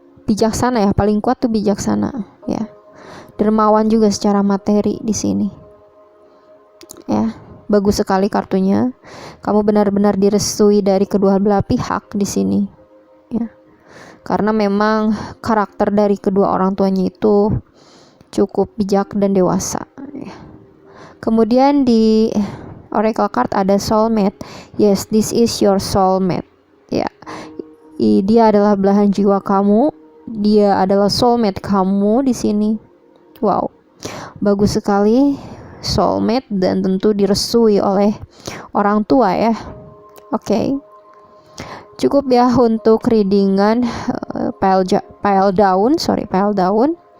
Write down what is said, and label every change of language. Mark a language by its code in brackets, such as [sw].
[id] bijaksana ya, paling kuat tuh bijaksana ya, dermawan juga secara materi di sini ya. Bagus sekali kartunya. Kamu benar-benar direstui dari kedua belah pihak di sini ya, karena memang karakter dari kedua orang tuanya itu cukup bijak dan dewasa ya. Kemudian di Oracle card ada soulmate. [en] Yes, this is your soulmate ya. [id] Dia adalah belahan jiwa kamu, dia adalah soulmate kamu di sini. Wow, bagus sekali, soulmate, dan tentu direstui oleh orang tua ya. Cukup ya untuk readingan pile down.